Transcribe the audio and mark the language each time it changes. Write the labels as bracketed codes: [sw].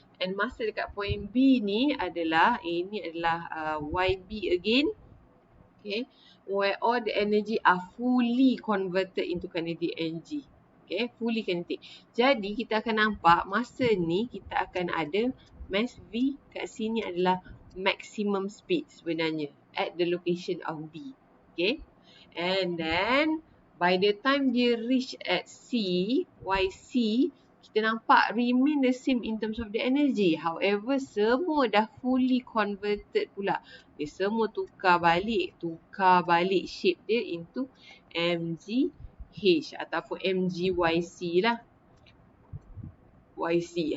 [ms] And masa dekat point B ni adalah, ini adalah YB [en] again. Okay, where all the energy are fully converted into kinetic energy. Okay, fully kinetic. [ms] Jadi, kita akan nampak masa ni kita akan ada mass V kat sini adalah [en] maximum speed [ms] sebenarnya [en] at the location of B. Okay, and then by the time [ms] dia [en] reach at C, YC, [ms] kita nampak [en] remain the same in terms of the energy. However, [ms] semua dah [en] fully converted [ms] pula. Dia semua tukar balik shape dia [en] into [ms] MGH ataupun MGYC lah. YC.